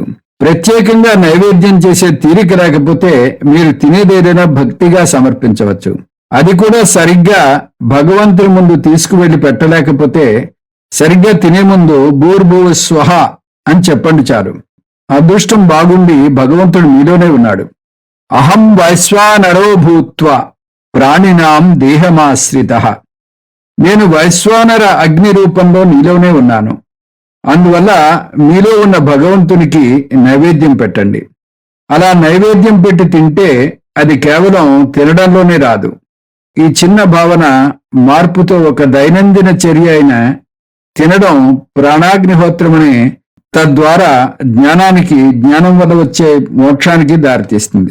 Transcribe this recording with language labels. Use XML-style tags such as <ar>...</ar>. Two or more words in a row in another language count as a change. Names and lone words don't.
<te>ప్రత్యేకంగా నైవేద్యం చేసే తీరిక లేకపోతే మీరు తినేదేదైనా భక్తిగా సమర్పించవచ్చు. అది కూడా సరిగ్గా భగవంతుని ముందు తీసుకువెళ్లి పెట్టలేకపోతే సరిగ్గా తినే ముందు</te> <sa>భూర్భువ స్వహ</sa> <te>అని చెప్పండి చాలు. అదృష్టం బాగుండి భగవంతుడు మీలోనే ఉన్నాడు.</te> <sa>అహం వైశ్వానరో భూత్వా ప్రాణినాం దేహమాశ్రితః.</sa> <te>నేను వైశ్వానర అగ్ని రూపంలో నీలోనే ఉన్నాను. అందువల్ల మీలో ఉన్న భగవంతునికి నైవేద్యం పెట్టండి. అలా నైవేద్యం పెట్టి తింటే అది కేవలం తినడంలోనే రాదు. ఈ చిన్న భావన మార్పుతో ఒక దైనందిన చర్య అయిన తినడం ప్రాణాగ్నిహోత్రమని, తద్వారా జ్ఞానం వల్ల వచ్చే మోక్షానికి దారితీస్తుంది.</te>